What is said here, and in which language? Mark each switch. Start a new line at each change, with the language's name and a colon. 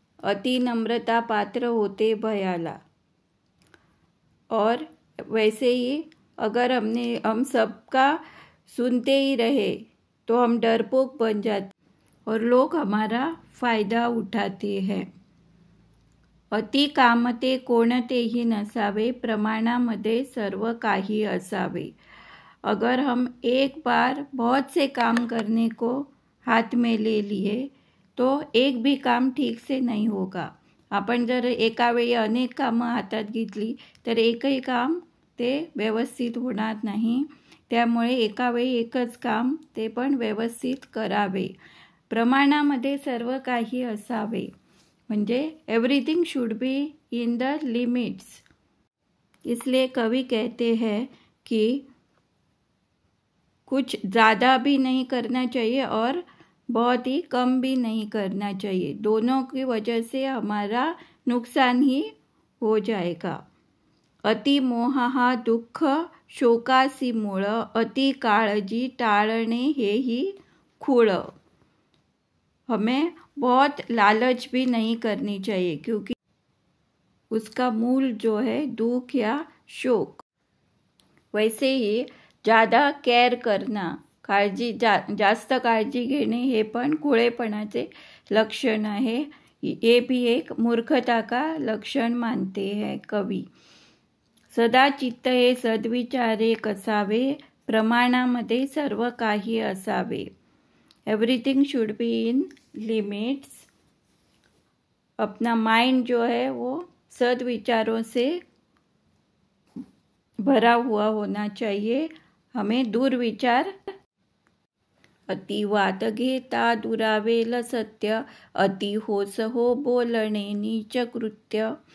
Marathi: अति नम्रता पात्र होते भयाला।
Hindi: और वैसे ही अगर हम सबका सुनते ही रहे तो हम डरपोक बन जाते और लोग हमारा फायदा उठाते हैं।
Marathi: अति कामते कोणतेही नसावे, प्रमाणामध्ये सर्व काही असावे।
Hindi: अगर हम एक बार बहुत से काम करने को हाथ में ले लिए तो एक भी काम ठीक से नहीं होगा।
Marathi: आपण जर एका वेळी अनेक कामं हातात घेतली तर एकही काम ते व्यवस्थित होणार नाही। त्यामुळे एका वेळी एकच काम ते पण व्यवस्थित करावे। प्रमाणामध्ये सर्व काही असावे म्हणजे
English: Everything should be in the limits.
Hindi: इसलिए कवि कहते हैं कि कुछ ज़्यादा भी नहीं करना चाहिए और बहुत ही कम भी नहीं करना चाहिए। दोनों की वजह से हमारा नुकसान ही हो जाएगा।
Marathi: अति मोह हा दुःख शोकासी मूळ, अति काळजी टाळणे हेही खूळ।
Hindi: हमें बहुत लालच भी नहीं करनी चाहिए क्योंकि उसका मूल जो है दुख या शोक। वैसे ही ज़्यादा केअर करना,
Marathi: जास्त काळजी घेणे हे पण खुळेपणाचे लक्षण आहे।
Hindi: ये भी एक मूर्खता का लक्षण मानते हैं कवि।
Marathi: सदा चित्त हे सद्विचारे कसावे, प्रमाणामध्ये सर्व काही असावे।
English: Everything should be in limits.
Hindi: अपना माइंड जो है वो सद्विचारों से भरा हुआ होना चाहिए। हमें दुर्विचार।
Marathi: अति वाद घेता दुरावेल सत्य, अति होस हो बोलणे नीच कृत्य।